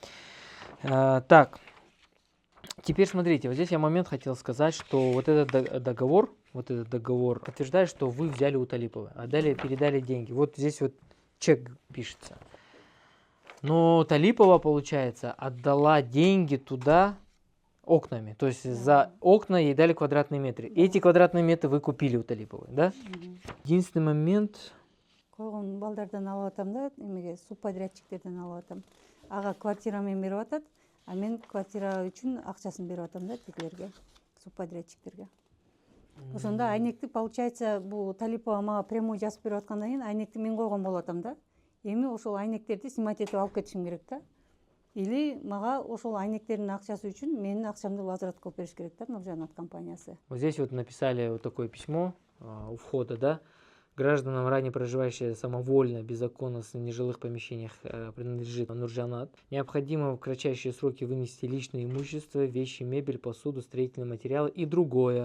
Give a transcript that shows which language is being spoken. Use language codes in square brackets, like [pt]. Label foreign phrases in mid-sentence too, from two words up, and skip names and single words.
[ru] Так, теперь смотрите, вот здесь я момент хотел сказать, что вот этот договор подтверждает, что вы взяли у Талиповой, а далее передали деньги. Вот здесь вот чек пишется. Но Талипова, получается, отдала деньги туда окнами. То есть за окна ей дали квадратные метры. Эти квадратные метры вы купили у Талиповой, да? Единственный момент... [ky] Койгон балдардан алып атам да, эмеге субподрядчиктерден алып атам. Ага квартира мен берип атат, а мен квартира үчүн акчасын берип атам да тигилерге, субподрядчиктерге. Ошондо айнекти, получается, бул Талипова мага прямой жазып берип аткандан кийин айнекти мен койгон болуп атам да. Эми ошол айнектерди снимать этип алып кетишим керек да. Или мага ошол айнектердин акчасы үчүн менин акчамды возврат кылып бериш керек да, Нуржанат компаниясы. [ru] Вот здесь вот написали вот такое письмо у входа, да. Гражданам, ранее проживающие самовольно, без окон в нежилых помещениях, принадлежит Нуржанат. Необходимо в кратчайшие сроки вынести личное имущество, вещи, мебель, посуду, строительные материалы и другое.